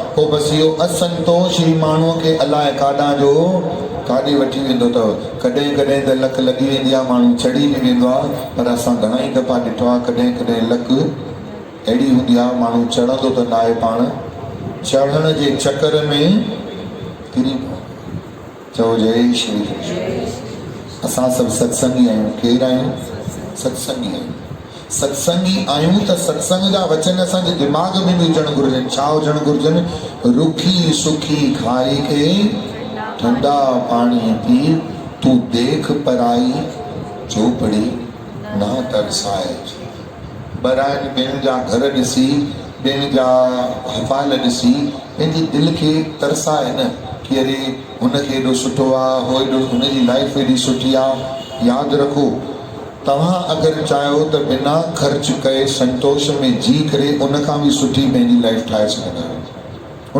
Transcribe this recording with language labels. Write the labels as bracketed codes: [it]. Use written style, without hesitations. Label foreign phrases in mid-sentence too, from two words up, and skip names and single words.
[sd] पोइ बसि इहो असंतोष ई माण्हूअ खे अलाए काॾां जो काॾे वठी वेंदो अथव। कॾहिं कॾहिं त लक लॻी वेंदी आहे, माण्हू चढ़ी बि वेंदो आहे। पर असां घणाई दफ़ा ॾिठो आहे, कॾहिं कॾहिं लक अहिड़ी हूंदी आहे, माण्हू चढ़ंदो त न आहे, पाण चढ़ण जे चकर में किरी पवंदो। चओ जय श्री कृष्ण। असां सभु सत्संगी आहियूं। केरु आहियूं? सत्संगी आहियूं। सत्संगी आहियूं त सत्संग जा वचन असांजे दिमाग़ में बि हुजणु घुरिजनि। छा हुजणु घुरिजनि? [pa] ਰੁੱਖੀ ਸੁੱਖੀ ਖਾਈ ਕੇ ਠੰਡਾ ਪਾਣੀ ਪੀ, ਤੂ ਦੇਖ ਪਰਾਈ ਚੌਪੜੀ ਨਾ ਤਰਸਾਏ। [sd] ॿाहिरि ॿियनि जा घर ॾिसी, ॿियनि जा हफ़ाल ॾिसी पंहिंजी दिलि खे तरसाए न, कि अरे हुनखे एॾो सुठो आहे, हो एॾो, हुनजी लाइफ एॾी सुठी आहे। यादि रखो, तव्हां अगरि चाहियो त बिना ख़र्च कए संतोष में जी करे उनखां बि सुठी पंहिंजी लाइफ ठाहे सघंदा आहियो।